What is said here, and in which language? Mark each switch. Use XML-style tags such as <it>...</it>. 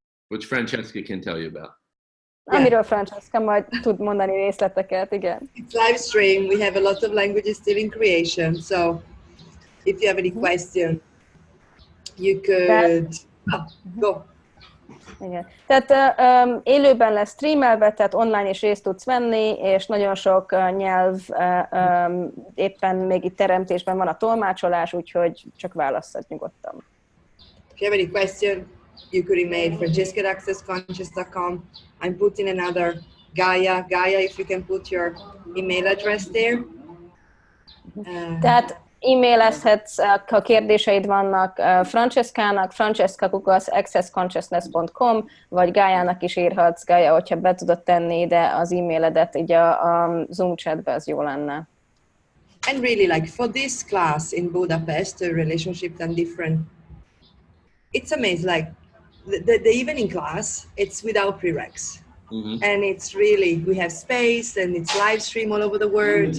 <en>Which Francesca can tell you about.</en> <hu>Amiről Francesca majd tud mondani részleteket, igen.</hu> <en>It's live stream. We have a lot of languages still in creation, so if you have any question, you could go.</en> <hu>Igen. Tehát élőben lesz streamelve, tehát online is részt tudsz venni, és nagyon sok nyelv éppen még itt teremtésben van a tolmácsolás, úgyhogy csak válasszad nyugodtan.</hu> <en>If you have any question, you could email francesca@accessconscious.com. I'm putting another Gaia, if you can put your email address there.</en> <hu>Tehát e-mailezhetsz, ha kérdéseid vannak Francescának, francesca@accessconsciousness.com, vagy Gájának is írhatsz, Gája, hogyha be tudod tenni ide az e-mailedet, így a Zoom chatbe, az jó lenne.</hu> <en>And really, like for this class in Budapest, the relationships and different, it's amazing. Like the evening class, it's without prereqs. And it's really, we have space and it's live stream all over the world.</en>